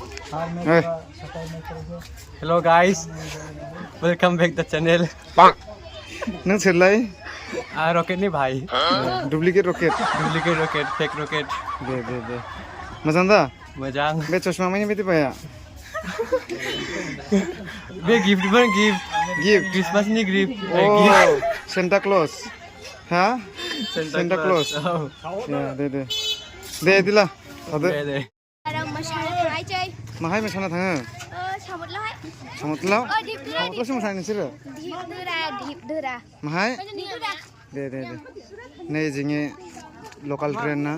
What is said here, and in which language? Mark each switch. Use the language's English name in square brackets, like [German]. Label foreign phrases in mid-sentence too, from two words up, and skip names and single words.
[English] Hello guys, welcome back the channel. [Bodo] नों सोरलाय? Rocket ni भाई. [English] Duplicate rocket. Duplicate rocket, fake rocket. [Bodo] दे. मोजां दा? Mojang. बे चश्मा माने बेदि पाया? Be gift ber gift. Gift. Christmas ni gift. Oh, Santa Claus. Ha? Santa Claus. Oh. Ya, दे दिला. Ade. दे. माहाय मोसानो थाङो? सामतलाव? सामतलावसो मोसायो नोंसोरो? माहाय? दे. नै जोंनि लकाल ट्रेन ना?